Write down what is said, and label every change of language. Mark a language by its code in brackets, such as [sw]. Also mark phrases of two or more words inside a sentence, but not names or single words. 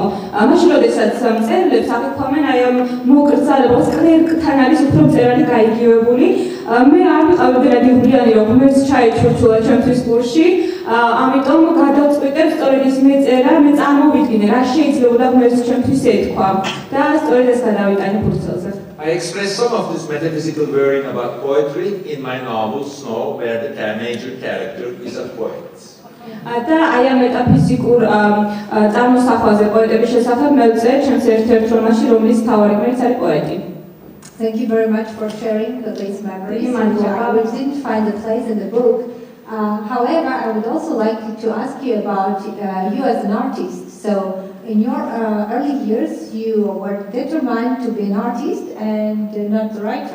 [ka] მაშინ, როდესაც მწერლებს აღიქვამენ აი ამ მოკრძალებას, კლერკთან არის უფრო მწერალი გაიგივებული. მე არ ვიყავ გრადიულიანი, რომ ღმერთს ჩაეჩურჩულა ჩემთვის კურსში, ამიტომ გადავწყვიტე სწორედ ის მეწერა, მე წარმოვიდგინე რა შეიძლება ღმერთს ჩემთვის ეთქვა და სწორედ ეს გადავიტანე კურსელზე. [en] I express some of this metaphysical worrying about poetry in my novel Snow, where the major character is a poet. [ka] და აი ამ მეტაფიზიკურ წარმოსახვაზე პოეტების შესახებ მე ვწერე ჩემს ერთ-ერთ რომანში, რომლის მთავარი გმირიც არის პოეტი. [en] Thank you very much for sharing these memories. We didn't find a place in the book. However, I would also like to ask you about you as an artist. So, in your early years, you were determined to be an artist and not a writer.